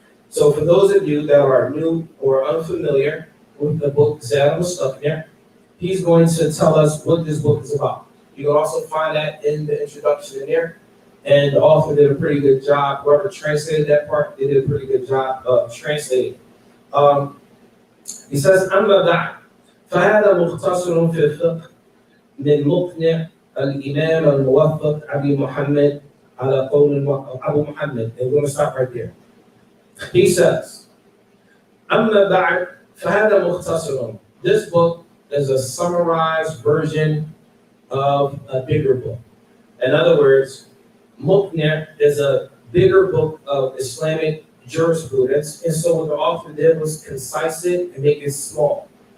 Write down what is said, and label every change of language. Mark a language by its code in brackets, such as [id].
[en] So for those of you that are new or unfamiliar with the book Zaad Al-Mustaq'ni, he's going to tell us what this book is about. You can also find that in the introduction in there. And the author did a pretty good job. Whoever translated that part, they did a pretty good job of translating. [ar] He says, أما بعد فهذا مختصر في الفقه من مقنع الإمام الموفق أبي محمد على قول أبو محمد. [en] And we're going to stop right there. [ar] He says, أما بعد فهذا مختصر. [en] This book is a summarized version of a bigger book. In other words, Muqni' is a bigger book of Islamic jurisprudence, and so what the author did was concise it and make it small.